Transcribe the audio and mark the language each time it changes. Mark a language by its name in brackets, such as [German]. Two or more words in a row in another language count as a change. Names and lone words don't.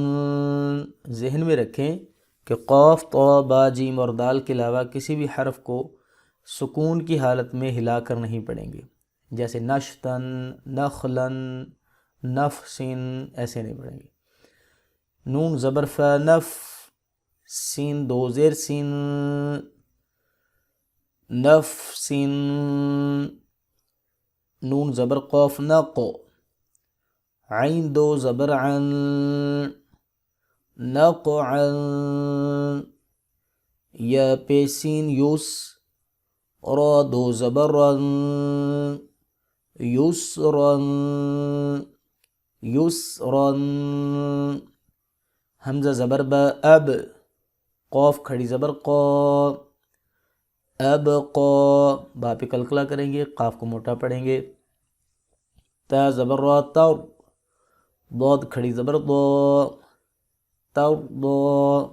[Urdu] ذہن میں رکھیں کہ قاف، طا، با، جیم اور دال کے علاوہ کسی بھی حرف کو سکون کی حالت میں ہلا کر نہیں پڑھیں گے، جیسے [Arabic] نشطن، نخلن، نفسن، [Urdu] ایسے نہیں پڑھیں گے. نون زبر فا نف، سین دو زیر سین، نفسن. نون زبر قاف نق، عین دو زبر عن، نقعا. یا پیسین یوس، را دو زبر رن، یسرا، یسرا. حمزہ زبر با اب، قاف کھڑی زبر قا، اب قا. با پہ کلکلہ کریں گے، قاف کو موٹا پڑھیں گے. تا زبر را تر، ضاد کھڑی زبر ضا، تر ضا.